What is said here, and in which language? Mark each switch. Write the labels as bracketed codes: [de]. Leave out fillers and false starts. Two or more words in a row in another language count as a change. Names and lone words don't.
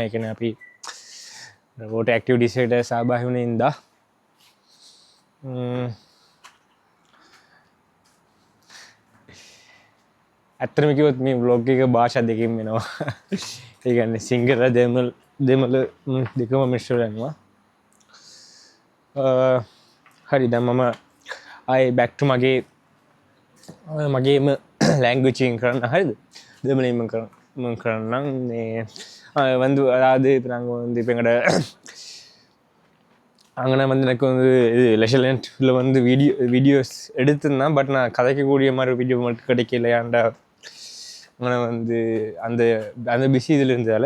[si] ඒ කියන්නේ අපි [en] water activities [si] එකට සහභාගී වුණේ ඉඳා ඇත්තටම කිව්වොත් මේ vlog එක භාෂා දෙකකින් වෙනවා. ඒ කියන්නේ සිංහල දෙමළ දෙකම මිශ්‍ර වෙනවා. හරි දැන් මම ආයේ [en] back to [si] මගේම language එකෙන් කරන්න. හරිද? දෙමළෙන් මම කරන්නම්. [ta] මේ வந்து அதாவது இப்போ நாங்கள் வந்து இப்போ எங்களோட அங்கே வந்து எனக்கு வந்து இது லெஷலண்ட்டில் வந்து வீடியோஸ் எடுத்திருந்தேன். பட் நான் கதைக்கக்கூடிய மாதிரி வீடியோ மட்டும் கிடைக்கலையாண்டா அங்கே வந்து அந்த அந்த பிஸி இதில் இருந்ததால்.